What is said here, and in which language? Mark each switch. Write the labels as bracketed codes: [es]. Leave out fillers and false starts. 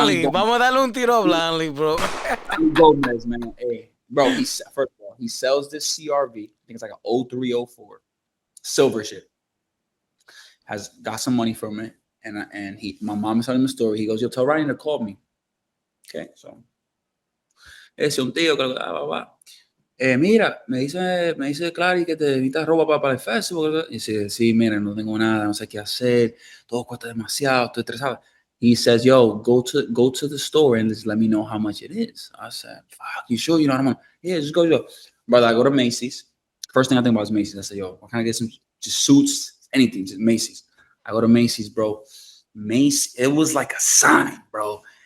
[es] Vamos a darle un tiro a Branley, bro. [en] Gomez, man. Hey, bro, first of all, he sells this CRV. I think it's like an 0304 silver shit. Has got some money from it. And my mom is telling him a story. He goes, yo, tell Ryan to call me. Okay, so. [es] Ese un tío, mira, me dice Clary que te necesitas ropa para el festival. Y dice, sí, mira, no tengo nada, no sé qué hacer, todo cuesta demasiado, estoy estresado. [en] He says, yo, go to the store and just let me know how much it is. I said, fuck, you sure you know how much? Yeah, just go. Brother, I go to Macy's. First thing I think about is Macy's. I say, yo, why can't I get some just suits, anything, just Macy's. I go to Macy's, bro. Macy's, it was like a sign, bro.